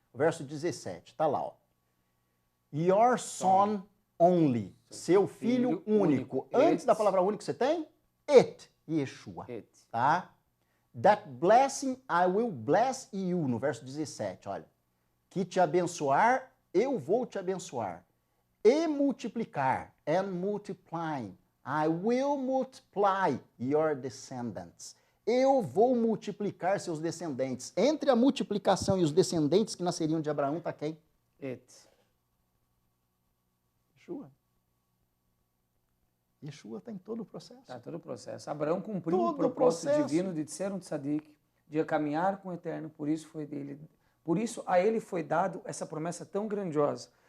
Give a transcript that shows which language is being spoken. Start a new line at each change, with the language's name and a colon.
Portuguese: O verso 17, tá lá, ó.
English: Your son only,
Portuguese: seu filho único. Antes da palavra único você tem?
English: It, Yeshua, It.
Portuguese: tá?
English: That blessing I will bless you,
Portuguese: no verso 17, olha. Que te abençoar, eu vou te abençoar. E multiplicar,
English: and multiplying, I will multiply your descendants.
Portuguese: Eu vou multiplicar seus descendentes. Entre a multiplicação e os descendentes que nasceriam de Abraão, está quem?
English: It.
Portuguese: Yeshua. Yeshua está em todo o processo. Tá, todo o processo. Abraão cumpriu Todo o propósito processo. divino de ser um tzadik, de caminhar com o eterno, por isso a ele foi dado essa promessa tão grandiosa.